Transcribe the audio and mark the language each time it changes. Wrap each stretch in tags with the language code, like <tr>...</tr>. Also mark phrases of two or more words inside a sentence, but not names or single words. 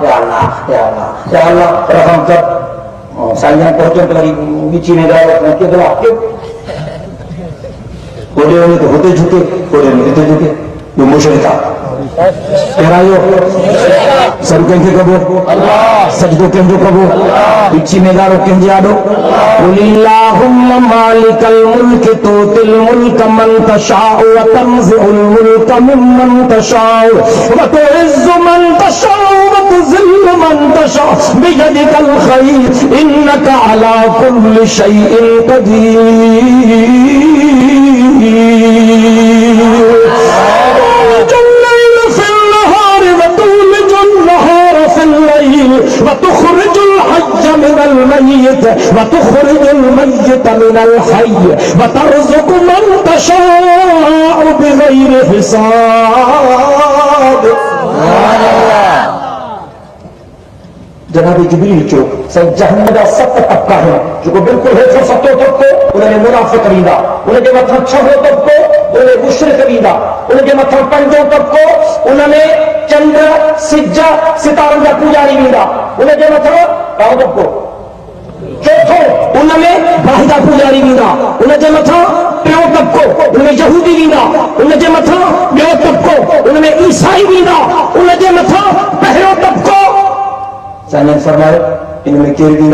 <sd>रहम कर साईं पहुचो तो वरी विची में ॻाल्हि केतिरा होॾे वञे त हुते झुके होॾे वञे हिते झुके इहो मुशरिक आहे पहिरायो सभु कंहिंखे कबो सजदो कंहिंजो कबो विची में ॻाल्हि कंहिंजे आॾो</sd> <ar>قل اللهم مالك الملك تؤتي الملك من تشاء وتنزع الملك ممن تشاء وتعز من تشاء وتذل من تشاء بيدك الخير إنك على كل شيء क़दीर وتخرج الحي من الميت وتخرج الميت من الحي وترزق من تشاء بغير حساب</ar> <sd>जनाब जिब्रील जो साईं जहन्नम जा 7 तबका आहिनि जेको बिल्कुलु हेठियों 7 तबको उनमें मुनाफ़िक़ ईंदा उनजे मथां 6हों तबको उनमें मुशरिक ईंदा उनजे मथां 5हों तबको उनमें चंड सिज सितारनि जा पूजारी ईंदा उनजे मथां 10हों तबको चौथो उनमें वाहिदा पुजारी वींदा, उनजे मथां ॿियो तबिको उनमें यहूदी वींदा, उनजे मथां ॿियो तबिको उनमें ईसाई वींदा, उनजे मथां पहिरियों तबिको साईं फरमायो इनमें केरु वींदा?</sd>